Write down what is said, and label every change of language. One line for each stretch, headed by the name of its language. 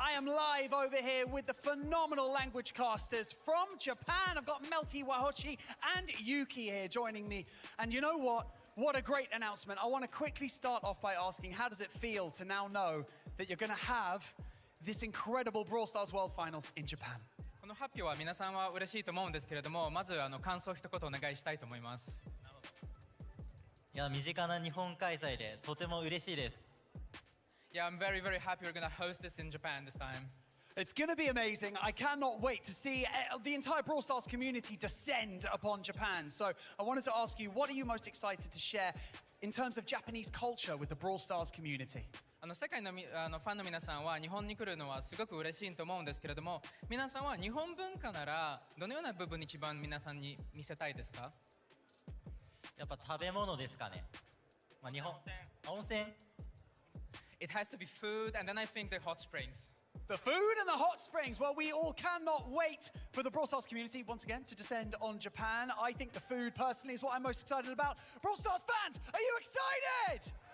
English: I am live over here with the phenomenal language casters from Japan. I've got Melty Wahoshi and Yuki here joining me. And you know what? What a great announcement. I want to quickly start off by asking, how does it feel to now know that you're going to have this incredible Brawl Stars World Finals in Japan?
Japanese: この発表は皆さんは嬉しいと思うんですけれども、まず感想を一言お願いしたいと思います。いや、身近な日本開催でとても嬉しいです。
English: Yeah, I'm very, very happy we're going to host this in Japan this time. It's going to be amazing. I cannot wait to see the entire Brawl Stars community descend upon Japan. So I wanted to ask you, what are you most excited to share in terms of Japanese culture with the Brawl Stars community?
Japanese: 世界のファンの皆さんは日本に来るのはすごく嬉しいと思うんですけれども、皆さんは日本文化ならどのような部分に一番皆さんに見せたいですか？やっぱ食べ物ですかね。まあ日本温泉。
English: It has to be food, and then I think the hot springs. The food and the hot springs. Well, we all cannot wait for the Brawl Stars community once again to descend on Japan. I think the food, personally, is what I'm most excited about. Brawl Stars fans, are you excited?